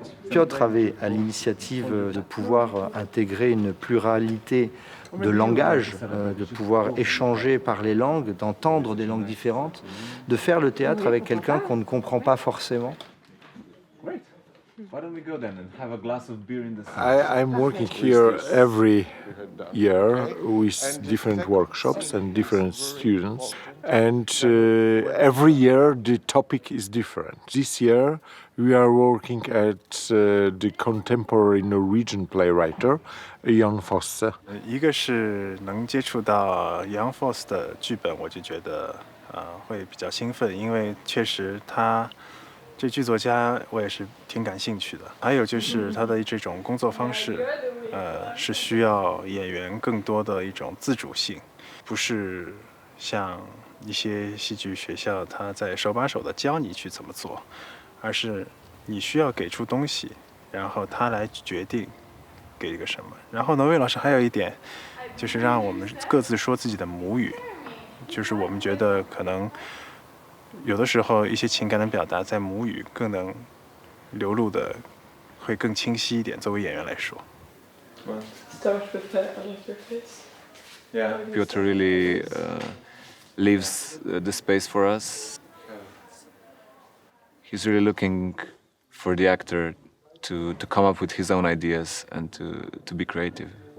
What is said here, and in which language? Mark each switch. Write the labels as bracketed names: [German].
[French] Piotr avait à l'initiative de pouvoir intégrer une pluralité de langages, de pouvoir échanger par les langues, d'entendre des langues différentes, de faire le théâtre avec quelqu'un qu'on ne comprend pas forcément. [English] Great. Why don't we go then and have a glass of beer in the sun? I'm working here every year with different workshops and different students, and every year the topic is different. This year we are working at the contemporary Norwegian playwright Jan Fosse. [Chinese] 一个是能接触到 Jan Fosse 的剧本，我就觉得会比较兴奋，因为确实他这剧作家我也是挺感兴趣的。还有就是他的这种工作方式，是需要演员更多的一种自主性，不是像一些戏剧学校他在手把手的教你去怎么做，而是你需要给出东西，然后他来决定给一个什么。然后呢，魏老师还有一点，就是让我们各自说自己的母语，就是我们觉得可能有的时候一些情感的表达在母语更能流露的会更清晰一点，作为演员来说。 [English] Start with the your face. Yeah. Piotr really leaves the space for us. He's really looking for the actor to come up with his own ideas and to be creative.